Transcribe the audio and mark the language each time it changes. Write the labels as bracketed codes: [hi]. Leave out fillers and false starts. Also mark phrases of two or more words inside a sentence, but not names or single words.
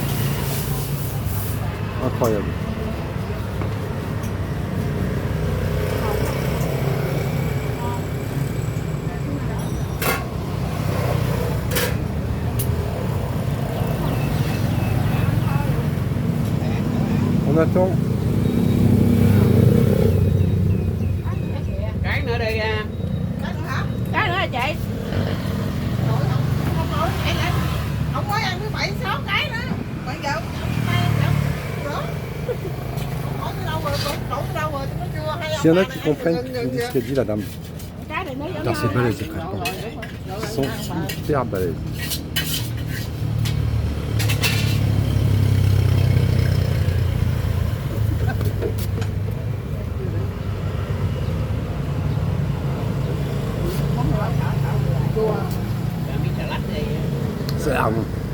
[fr] Incroyable. On attend. [vi] Cái nữa đi à. Cái nữa hả chị? Không có ăn tới 7-6 cái nữa. Bây giờ [fr] S'il y en a qui comprennent, qui me disent ce qu'a dit la dame. Putain, c'est balèze, les frères. Ils sont hyper balèzes. Ça a l'air bon.